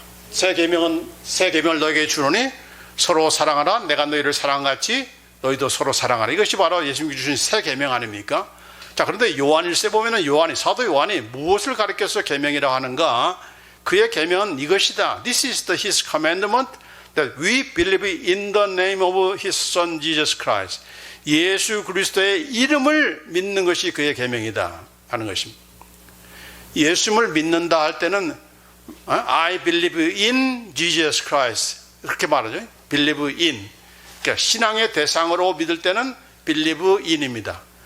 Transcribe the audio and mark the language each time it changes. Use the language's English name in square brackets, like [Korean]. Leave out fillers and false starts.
[Korean] 새 계명을 너에게 주노니 서로 사랑하라. 내가 너희를 사랑같이 너희도 서로 사랑하라. 이것이 바로 예수님께 주신 새 계명 아닙니까? 자, 그런데 요한일서에 보면은 사도 요한이 무엇을 가르쳐서 계명이라 하는가? 그의 계명은 이것이다. [English] This is his commandment that we believe in the name of his son Jesus Christ. [Korean] 예수 그리스도의 이름을 믿는 것이 그의 계명이다 하는 것입니다. 예수님을 믿는다 할 때는 [English] I believe in Jesus Christ [Korean] 그렇게 말하죠. [English] believe in. [Korean] 그러니까 신앙의 대상으로 믿을 때는 [English] believe in [Korean] 입니다.